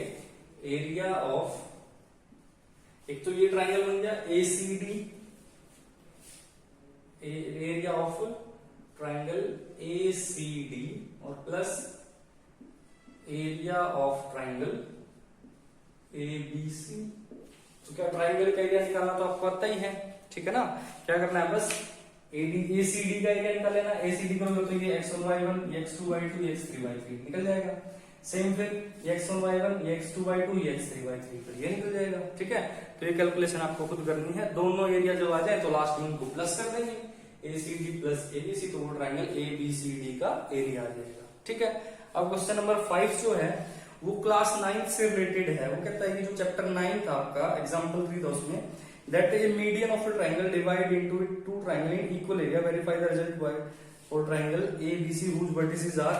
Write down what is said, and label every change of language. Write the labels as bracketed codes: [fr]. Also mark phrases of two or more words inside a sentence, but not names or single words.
[en] area of, [hi] एक तो ये ट्राइंगल बन गया ए सी डी, [en] area of triangle A C D, [hi] और [en] plus area of triangle A B C. [hi] तो क्या ट्राइंगल का एरिया निकालना तो आपको आता ही है, ठीक है ना। क्या करना है, बस ए सी डी का एरिया निकाल लेना। ए सी डी करोगे तो ये x1 y1, x2 y2, x3 y3 निकल जाएगा। सेम फिर x1 y1, x2 y2, x3 y3, फिर ये निकल जाएगा, ठीक है। तो ये कैलकुलेशन आपको खुद करनी है। दोनों एरिया जब आ जाए तो लास्ट में उनको प्लस कर देंगे, [en] A C D plus A B C, [hi] तो वो [en] triangle A B C D [hi] का एरिया आ जाएगा, ठीक है। अब [en] question number [hi] 5 जो है वो क्लास 9 से रिलेटेड है। वो कहता है कि जो चैप्टर 9 था आपका, एग्जाम्पल 3 था उसमें, [en] that a median of a triangle divide into 2 triangle in equal area, verify the result by for triangle A B C whose vertices are.